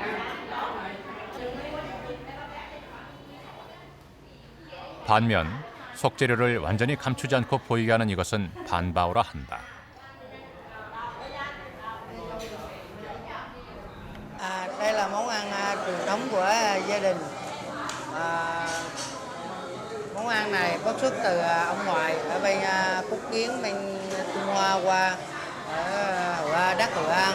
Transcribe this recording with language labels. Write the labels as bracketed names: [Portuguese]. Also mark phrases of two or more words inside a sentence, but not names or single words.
[Korean] 반면 속재료를 완전히 감추지 않고 보이게 하는 이것은 반바오라 한다. [Vietnamese] Đây là món ăn truyền thống của gia đình. Món ăn này xuất xuất từ ông ngoại ở bên Phúc Kiến, bên Trung Hoa qua ở đất Hội An.